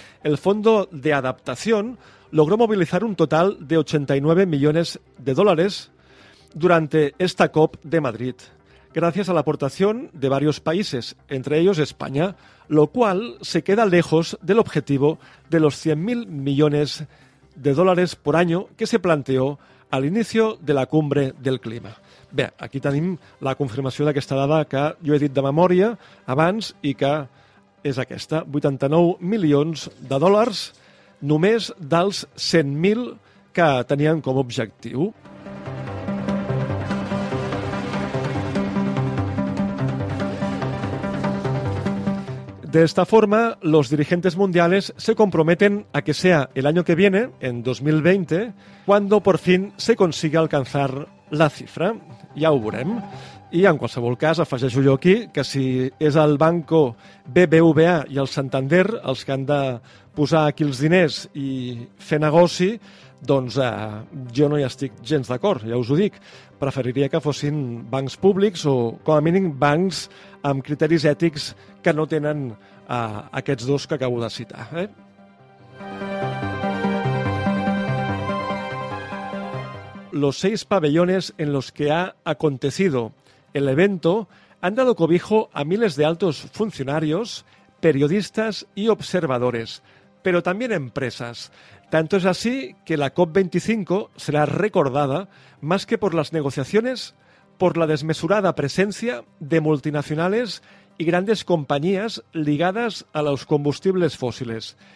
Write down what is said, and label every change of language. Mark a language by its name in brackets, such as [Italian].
[Spanish] El Fondo de Adaptación logró movilizar un total de 89 millones de dólares durante esta COP de Madrid, gracias a la aportación de varios países, entre ellos España, lo cual se queda lejos del objetivo de los 100.000 millones de dólares por año que se planteó [Catalan] a l'inici de [Spanish] la cumbre del clima. [Catalan] Bé, aquí tenim la confirmació d'aquesta dada que jo he dit de memòria abans i que és aquesta, 89 milions de dòlars només dels 100.000 que tenien com a objectiu. [Spanish] De esta forma, los dirigentes mundiales se comprometen a que sea el año que viene, en 2020, cuando por fin se consiga alcanzar la cifra. [Catalan] Ja ho veurem. I en qualsevol cas, afegeixo jo aquí, que si és el Banco BBVA i el Santander els que han de posar aquí els diners i fer negoci, doncs jo no hi estic gens d'acord, ja us ho dic. Preferiria que fossin bancs públics o, com a mínim, bancs amb criteris ètics que no tenen aquests dos que acabo de citar. [Spanish] Los seis pabellones en los que ha acontecido el evento han dado cobijo a miles de altos funcionarios, periodistas y observadores, pero también empresas. Tanto es así que la COP25 será recordada más que por las negociaciones, por la desmesurada presencia de multinacionales y grandes compañías ligadas a los combustibles fósiles.